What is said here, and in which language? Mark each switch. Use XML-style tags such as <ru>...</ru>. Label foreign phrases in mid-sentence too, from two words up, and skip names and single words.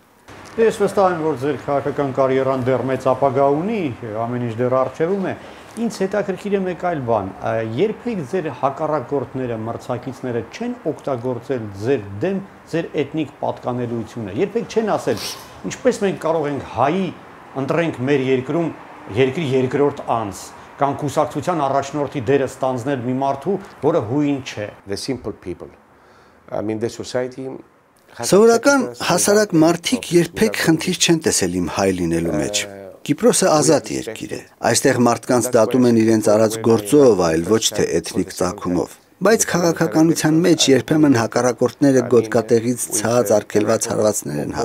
<hy>Ես վստահ եմ, որ ձեր քաղաքական կարիերան դեռ մեծ ապագա ունի, ամեն ինչ դեռ առջևում է։ Ինձ հետաքրքիր է մեկ այլ բան, երբեք ձեր հակառակորդները, մրցակիցները չեն օգտագործել ձեր դեմ ձեր էթնիկ պատկանելիությունը, երբեք չեն ասել, ինչպես մենք կարող ենք հայի ընտրենք մեր երկրում երկրի երկրորդ անձ, կամ կուսակցության առաջնորդի դերը ստանձնել մի մարդու, որը հույն չէ։</hy> <en>The simple people. I mean the society.</en> <hy>Սովորական հասարակ մարդիկ երբեք խնդիր չեն տեսել իմ հայ լինելու մեջ։ Կիպրոսը ազատ երկիր է։ Այստեղ մարդկանց դատում են իրենց արած գործով, այլ ոչ թե էթնիկ ծագումով։ Բայց քաղաքականության մեջ երբեմն հակառակորդները գոտկատեղից ցած արգելված հարվածներ են</hy>